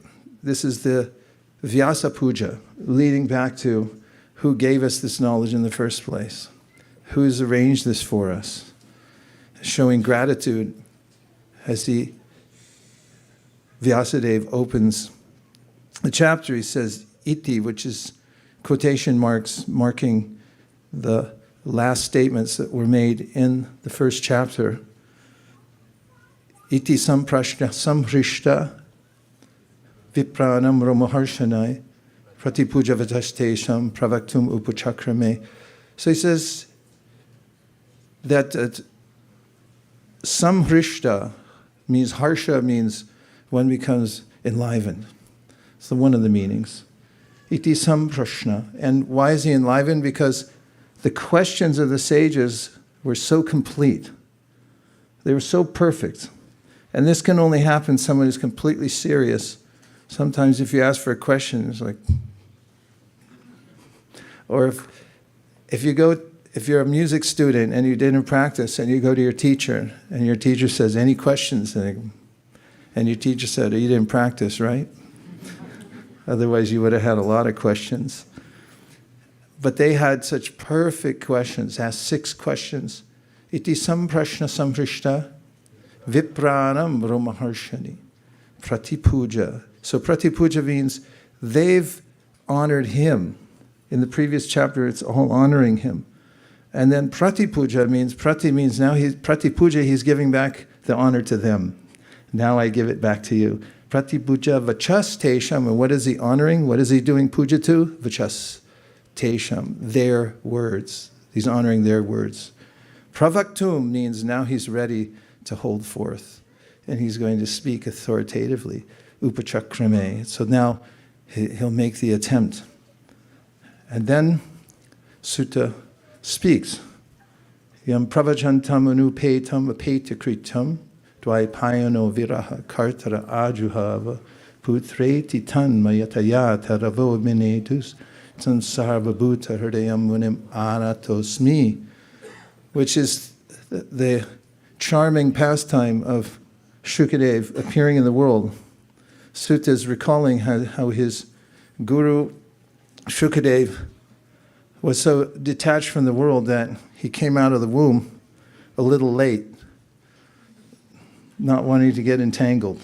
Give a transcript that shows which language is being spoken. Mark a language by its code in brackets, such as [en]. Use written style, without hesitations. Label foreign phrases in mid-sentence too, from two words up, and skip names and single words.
[en] This is the Vyasa Puja, leading back to who gave us this knowledge in the first place, who's arranged this for us, showing gratitude as the Vyasadeva opens the chapter. He says, iti, which is quotation marks marking the last statements that were made in the first chapter. [sa] Iti samprashna samhrishta vipranam romaharshanai pratipuja vatastesham pravaktum upachakrame. [en] So he says that samhrishta means, harsha means one becomes enlivened. So one of the meanings. [sa] Iti samprashna. [en] And why is he enlivened? Because the questions of the sages were so complete. They were so perfect. And this can only happen to someone who's completely serious. Sometimes if you ask for a question, it's like, or if you're a music student and you didn't practice and you go to your teacher and your teacher says, any questions? And your teacher said, you didn't practice, right? Otherwise you would have had a lot of questions. But they had such perfect questions, asked 6 questions. [sa] Iti samprashna samprishta vipranam romaharshani pratipuja. [en] So pratipuja means they've honored him. In the previous chapter, it's all honoring him. And then pratipuja means, prati means now pratipuja, he's giving back the honor to them. Now I give it back to you. [sa] Pratipuja vachas tesham. [en] And what is he honoring? What is he doing puja to? [sa] Vachas tesham, [en] their words. He's honoring their words. Pravaktum means now he's ready to hold forth. And he's going to speak authoritatively. Upachakrame. So now he'll make the attempt. And then Sutta speaks. [sa] Yam pravachantam anupetam apetakritam dvaipayano viraha kartara ajuhava putreti tan mayatayata ravo minetus sansarva bhuta hridayam munim anatosmi, [en] which is the charming pastime of Shukadev appearing in the world. Sutta is recalling how his guru Shukadev was so detached from the world that he came out of the womb a little late, not wanting to get entangled.